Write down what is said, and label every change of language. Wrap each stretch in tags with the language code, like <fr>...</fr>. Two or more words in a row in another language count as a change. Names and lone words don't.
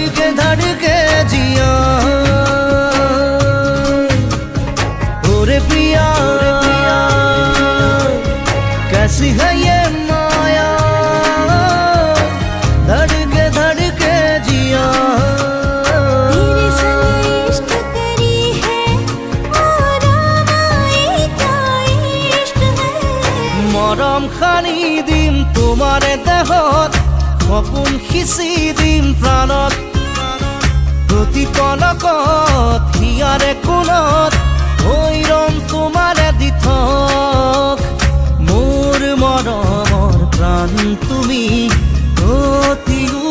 <hi>धड़के जिया ओरे पिया कैसी है ये माया धड़के धड़के जिया तेरे संग इश्क करी है और आए क्या इश्क है</hi> <as>মরম খানি দিম তোমারে দেহত সপোন সিঁচি দিম প্ৰাণত প্ৰতি পলকত হিয়াৰে কোণত হৈ ৰম তোমাৰে দিঠক মোৰ মৰমৰ প্ৰাণ তুমি অতি</as>